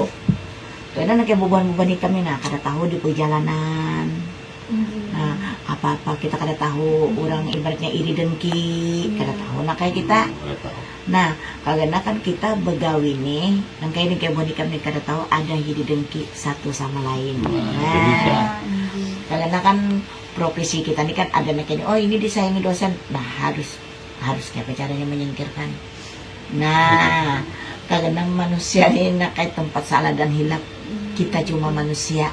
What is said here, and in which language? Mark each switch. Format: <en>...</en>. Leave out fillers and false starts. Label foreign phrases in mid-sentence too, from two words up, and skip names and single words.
<bjn>Karena kayak beban-beban kami nah kada tahu di perjalanan. Nah apa-apa kita kada tahu orang ibaratnya iri dengki kada tahu nah kayak kita. Nah karena kan kita begawi nih, yang kayak ini kayak boneka nih kada tahu ada iri dengki satu sama lain.</bjn> <id>Itu bisa. Karena kan profesi kita ini kan ada kayak oh ini disayangi dosen, nah harus kayak caranya menyingkirkan. Nah Karena manusia ini nakai tempat salah dan hilap. Kita cuma manusia.</id>